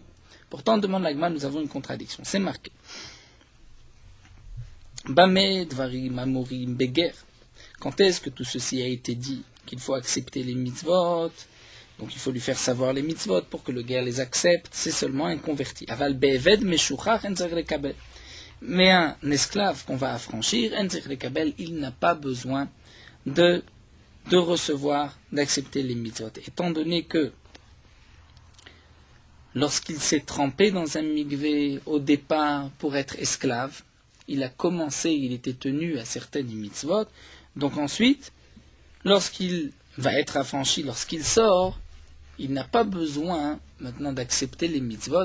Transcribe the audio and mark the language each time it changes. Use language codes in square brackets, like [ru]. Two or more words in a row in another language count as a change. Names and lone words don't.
[fr] Pourtant, demande la Gemara, nous avons une contradiction. C'est marqué. [he] במה דברים אמורים בגר. [fr] Quand est-ce que tout ceci a été dit? Qu'il faut accepter les mitzvot, donc il faut lui faire savoir les mitzvot pour que le guerre les accepte, c'est seulement un converti. [he] אבל בעבד משוחרר א״צ לקבל. [fr] Mais un esclave qu'on va affranchir, [he] א״צ לקבל, [fr] il n'a pas besoin de recevoir, d'accepter les mitzvot. Étant donné que lorsqu'il s'est trempé dans un mikvé au départ pour être esclave, il a commencé, il était tenu à certaines mitzvot, donc ensuite, lorsqu'il va être affranchi, lorsqu'il sort, il n'a pas besoin maintenant d'accepter les mitzvot.